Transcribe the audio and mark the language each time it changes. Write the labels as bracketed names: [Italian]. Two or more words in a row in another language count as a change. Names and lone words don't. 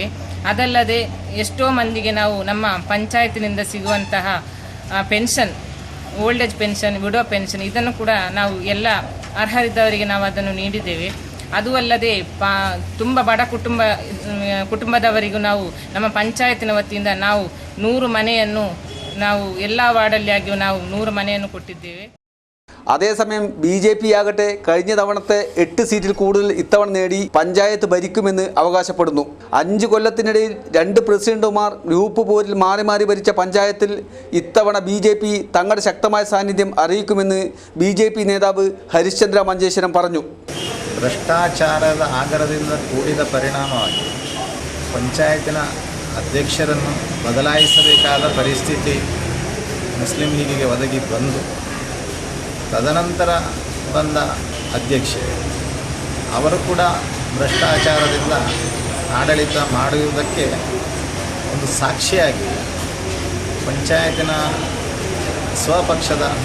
[Kannada] ಅದಲ್ಲದೆ ಎಷ್ಟೋ ಮಂದಿಗೆ ನಾವು ನಮ್ಮ ಪಂಚಾಯತಿನಿಂದ ಸಿಗುವಂತಹ [English] pension, old age pension, widow pension [Kannada] ಇದನ್ನು ಕೂಡ ನಾವು ಎಲ್ಲ ಅರ್ಹರಿದ್ದವರಿಗೆ ನಾವು ಅದನ್ನು ನೀಡಿದ್ದೇವೆ. ಅದು ಅಲ್ಲದೆ ತುಂಬ ಬಡ ಕುಟುಂಬದವರಿಗೂ ನಾವು ನಮ್ಮ ಪಂಚಾಯತಿನ ವತಿಯಿಂದ ನಾವು 100 ಮನೆಯನ್ನು ನಾವು ಎಲ್ಲ ವಾರ್ಡಲ್ಲಿ ಆಗಿಯೂ ನಾವು 100 മനെಯನ್ನು ಕೊಟ್ಟಿದ್ದೇವೆ. [Malayalam] അതേസമയം BJP ആകട്ടെ കഴിഞ്ഞ തവണത്തെ 8 സീറ്റിൽ കൂടുതൽ ഇത്തവണ നേടി പഞ്ചായത്ത് ഭരിക്കുമെന്ന് അവകാശപ്പെടുന്നു. 5 കൊല്ലത്തിനിടയിൽ 2 പ്രസിഡന്റുമാർ ഗ്രൂപ്പ് പോരിൽ മാറി മാറി ഭരിച്ച പഞ്ചായത്തിൽ ഇത്തവണ BJP തങ്ങളുടെ ശക്തമായ സാന്നിധ്യം അറിയിക്കുമെന്ന് BJP നേതാവ് ഹരിശ്ചന്ദ്ര മഞ്ചേശ്വരം പറഞ്ഞു. [Kannada] ಭ್ರಷ್ಟಾಚಾರದ ಆಗರದಿಂದ ಕೂಡಿದ ಪರಿಣಾಮವಾಗಿ ಪಂಚಾಯತಿನ ಅಧ್ಯಕ್ಷರನ್ನು ಬದಲಾಯಿಸಬೇಕಾದ ಪರಿಸ್ಥಿತಿ ಮುಸ್ಲಿಂ ಲೀಗಿಗೆ ಒದಗಿ ಬಂದು ತದನಂತರ ಬಂದ ಅಧ್ಯಕ್ಷೆ ಅವರು ಕೂಡ ಭ್ರಷ್ಟಾಚಾರದಿಂದ ಆಡಳಿತ ಮಾಡುವುದಕ್ಕೆ ಒಂದು ಸಾಕ್ಷಿಯಾಗಿ ಪಂಚಾಯತಿನ ಸ್ವಪಕ್ಷದ